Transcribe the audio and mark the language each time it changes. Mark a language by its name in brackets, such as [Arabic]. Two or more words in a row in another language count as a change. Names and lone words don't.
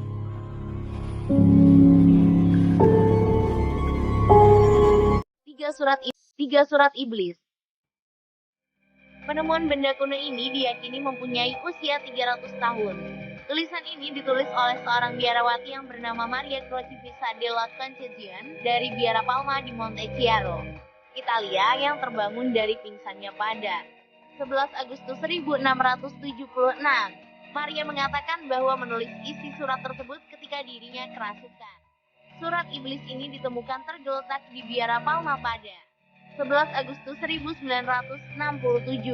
[Indonesian] 3 Surat Iblis. Penemuan benda kuno ini diyakini mempunyai usia 300 tahun. Tulisan ini ditulis oleh seorang biarawati yang bernama Maria Crocifissa della Concezione dari Biara Palma di Monte Chiaro, Italia yang terbangun dari pingsannya pada 11 Agustus 1676. Maria mengatakan bahwa menulis isi surat tersebut ketika dirinya kerasukan. Surat iblis ini ditemukan tergeletak di Biara Palma pada 11 Agustus 1967.